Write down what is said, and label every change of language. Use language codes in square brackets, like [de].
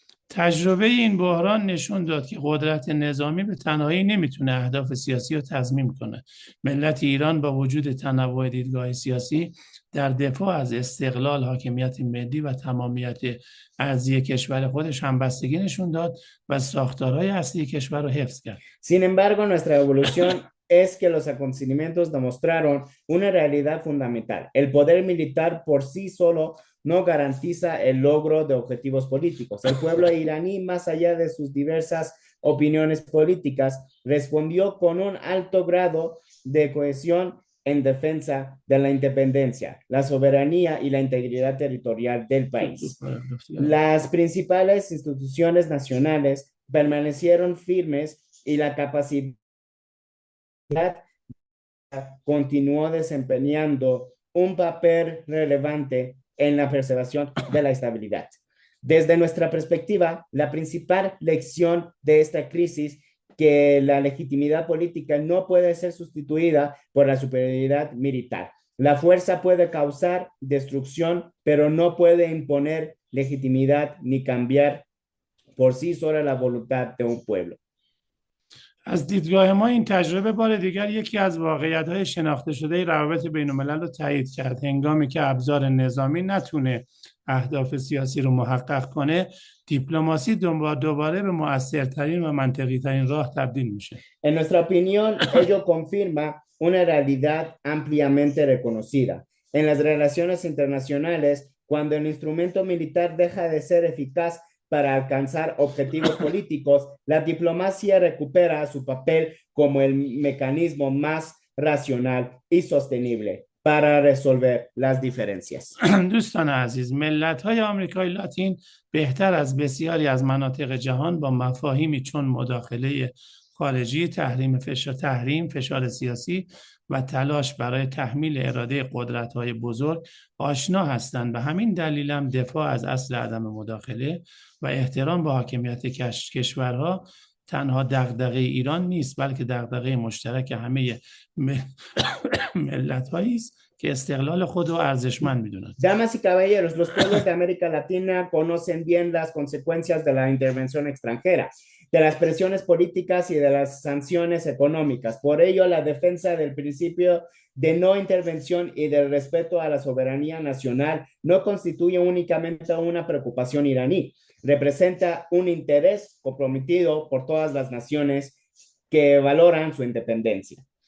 [fa] تجربه این بحران نشون داد که قدرت نظامی به تنهایی نمیتونه اهداف سیاسی رو تضمین کنه. ملت ایران با وجود تنوع دیدگاه سیاسی در دفاع از استقلال، حاکمیت ملی و تمامیت ارضی کشور خودش همبستگی نشون داد و ساختارهای اصلی کشور رو حفظ کرد. [es] Sin embargo, nuestra evolución es que los acontecimientos demostraron una realidad fundamental. El poder militar por sí solo no garantiza el logro de objetivos políticos. El pueblo iraní, más allá de sus diversas opiniones políticas, respondió con un alto grado de cohesión en defensa de la independencia, la soberanía y la integridad territorial del país. Las principales instituciones nacionales permanecieron firmes y la capacidad continuó desempeñando un papel relevante en la preservación de la estabilidad. Desde nuestra perspectiva, la principal lección de esta crisis que la legitimidad política no puede ser sustituida por la superioridad militar. La fuerza puede causar destrucción, pero no puede imponer legitimidad ni cambiar por sí sola la voluntad de un pueblo. [fa] از دیدگاه ما این تجربه بار دیگر یکی از واقعیت‌های شناخته شده روابط بین‌الملل رو تایید کرد. هنگامی که ابزار نظامی نتونه اهداف سیاسی رو محقق کنه، دیپلماسی دوباره به مؤثرترین و منطقی‌ترین راه تبدیل میشه. [es] En nuestra opinión, ello confirma una realidad ampliamente reconocida. En las relaciones internacionales, cuando el instrumento militar deja de ser eficaz para alcanzar objetivos políticos, la diplomacia recupera su papel como el mecanismo más racional y sostenible para resolver las diferencias. [fa] دوستان عزیز، ملت‌های آمریکای لاتین بهتر از بسیاری از مناطق جهان با مفاهیمی چون مداخله خارجی، تحریم، فشار سیاسی و تلاش برای تحمیل اراده قدرت‌های بزرگ آشنا هستند. به همین دلیل هم دفاع از اصل عدم مداخله و احترام به حاکمیت کشورها تنها دغدغه ایران نیست، بلکه دغدغه مشترک همه ملت‌هایی است که استقلال خود را ارزشمند می‌دونند. [es] Damas y caballeros, los pueblos de América Latina conocen bien las consecuencias de la intervención extranjera, de las presiones políticas y de las sanciones económicas. Por ello, la defensa del principio de no intervención y del respeto a la soberanía nacional no constituye únicamente una preocupación iraní, representa un interés comprometido por todas las naciones que valoran su independencia.